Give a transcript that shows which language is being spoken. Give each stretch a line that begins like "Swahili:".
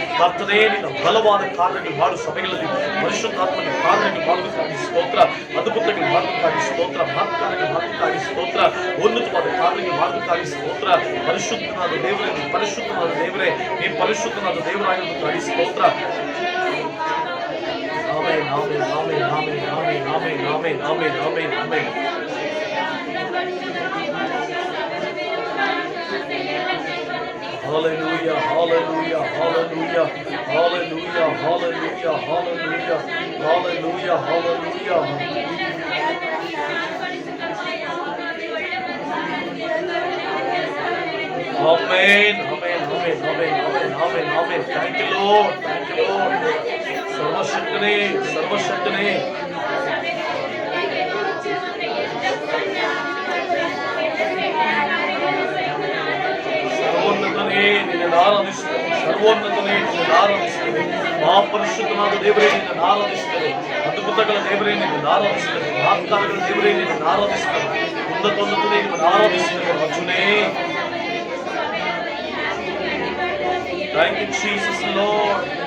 Kannada: ಕರ್ತನೇ, ನಿನ್ನ ಬಲವಾದ ಕಾರ್ಯಗಳು ಮಾಡು. ಸಭೆಗಳಲ್ಲಿ ಪರಿಶುದ್ಧಾತ್ಮನ ಕಾರ್ಯಗಳು ಮಾಡುವುದಕ್ಕಾಗಿ ಸ್ತೋತ್ರ. ಅದ್ಭುತಗಳು ಮಾಡುವುದಕ್ಕಾಗಿ ಸ್ತೋತ್ರ. ಮಹತ್ಕಾರ್ಯಗಳು ಮಾಡುವುದಕ್ಕಾಗಿ ಸ್ತೋತ್ರ. ಉನ್ನತವಾದ ಕಾರ್ಯಗಳು ಮಾಡುವುದಕ್ಕಾಗಿ ಸ್ತೋತ್ರ. ಪರಿಶುದ್ಧನಾದ ದೇವರೇ, ನೀ ಪರಿಶುದ್ಧನಾದ ದೇವರೇ, ನೀ ಪರಿಶುದ್ಧನಾದ ದೇವರಾಗಿರುವುದಕ್ಕಾಗಿ ಸ್ತೋತ್ರ. Amen amen amen amen amen amen amen amen amen amen.
English: Hallelujah, hallelujah, hallelujah, hallelujah, hallelujah, hallelujah, hallelujah, hallelujah. Amen, amen, amen, amen, amen, amen, amen. Thank you, Lord. Thank you, Lord.
Kannada: ಸರ್ವಶಕ್ತನೇ, ಸರ್ವಶಕ್ತನೇ. ಸರ್ವೋನ್ನತನೇ ನಿನ್ನನ್ನು ಆರಾಧಿಸುತ್ತೇವೆ. ಸರ್ವೋನ್ನತನೇ ನಿನ್ನನ್ನು ಆರಾಧಿಸುತ್ತೇವೆ. ಮಹಾಪರಿಶುದ್ಧನಾದ ದೇವರೇ ನಿನ್ನನ್ನು ಆರಾಧಿಸುತ್ತೇವೆ. ಅದ್ಭುತಗಳ ದೇವರೇ ನಿನ್ನನ್ನು ಆರಾಧಿಸುತ್ತೇವೆ. ಮಹತ್ಕಾರಗಳ ದೇವರೇ ನಿನ್ನನ್ನು ಆರಾಧಿಸುತ್ತೇವೆ. ಉನ್ನತೋನ್ನತನೇ ನಿನ್ನನ್ನು ಆರಾಧಿಸುತ್ತೇವೆ. ಅರ್ಜುನೇ,
English: thank you, Jesus, Lord.